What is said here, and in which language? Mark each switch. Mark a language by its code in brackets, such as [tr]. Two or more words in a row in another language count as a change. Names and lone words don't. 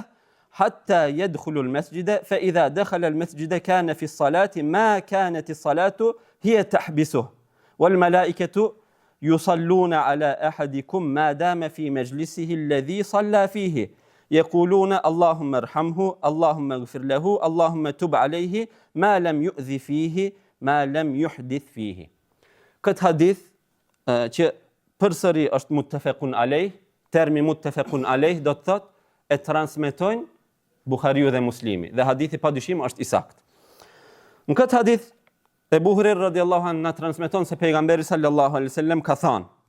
[ar] حتى يدخل المسجد فإذا دخل المسجد كان في الصلاة ما كانت الصلاة هي تحبسه والملائكة يصلون على أحدكم ما دام في مجلسه الذي صلى فيه يقولون اللهم ارحمه اللهم اغفر له اللهم تب عليه ما لم يؤذي فيه ما لم يحدث فيه. [sq] Këtë hadith që përsëri është [ar] متفق عليه, [sq] termi [ar] متفق عليه [sq] do të thotë e transmetojnë Buhariu dhe Muslimi dhe hadithi padyshim është i saktë. Në këtë hadith, Ebu Hurajra [ar] رضي الله عنه [sq] na transmeton se pejgamberi [ar] صلى الله عليه وسلم [sq] ka thënë: